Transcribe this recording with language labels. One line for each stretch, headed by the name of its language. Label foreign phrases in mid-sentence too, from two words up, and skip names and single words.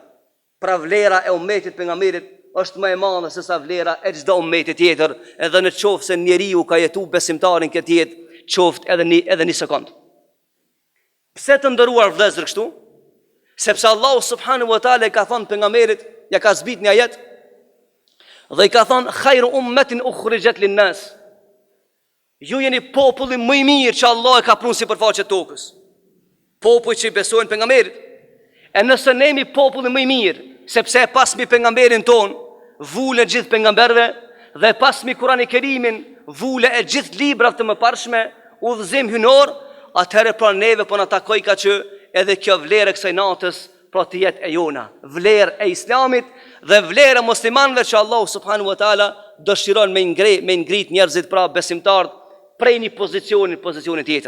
Albanian: Pra vlera e ummetit pejgamberit është më e madhe se sa vlera e çdo ummeti tjetër, edhe në qoftë se njeriu ka jetu besimtarin këtë jetë, qoftë edhe një sekond. Pse të nderuar vëllezër kështu? Sepse Allahu
Arabic: سبحانه وتعالى
Albanian: ka thënë pejgamberit, ja ka zbrit një ajet, dhe i ka thënë
Arabic: خير أمة أخرجت للناس.
Albanian: Ju jeni populli më i mirë që Allah e ka prur sipërfaqe të tokës. Populli që i besojnë pejgamberit. E nëse ne jemi populli më i mirë, sepse pasmi pejgamberin ton, vule gjithë pejgamberëve dhe pasmi Kurani Kerimin, vule e gjithë librat të mëparshme, udhëzim hynor, atëherë pra neve po na takoj ka që edhe kjo vlerë e kësaj natës pra të jetë e jona, vlerë e Islamit dhe vlerë e muslimanëve që Allahu
Arabic: سبحانه وتعالى
Albanian: dëshiron me ngrit njerëzit pra besimtarët prej një pozicioni tjetër.